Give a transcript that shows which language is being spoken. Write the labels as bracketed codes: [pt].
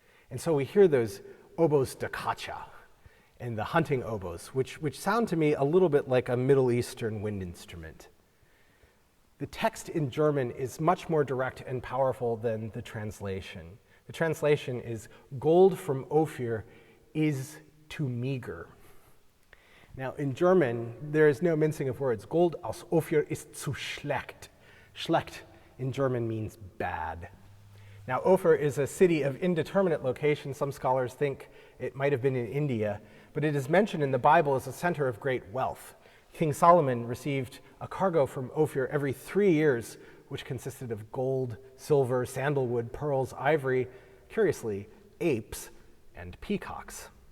[en] And so we hear those oboes da caccia and the hunting oboes, which sound to me a little bit like a Middle Eastern wind instrument. The text in German is much more direct and powerful than the translation. The translation is, gold from Ophir is too meager. Now, in German, there is no mincing of words. [de] Gold aus Ophir ist zu schlecht. [en] Schlecht in German means bad. Now, Ophir is a city of indeterminate location. Some scholars think it might have been in India, but it is mentioned in the Bible as a center of great wealth. King Solomon received a cargo from Ophir every 3 years, which consisted of gold, silver, sandalwood, pearls, ivory, curiously, apes, and peacocks.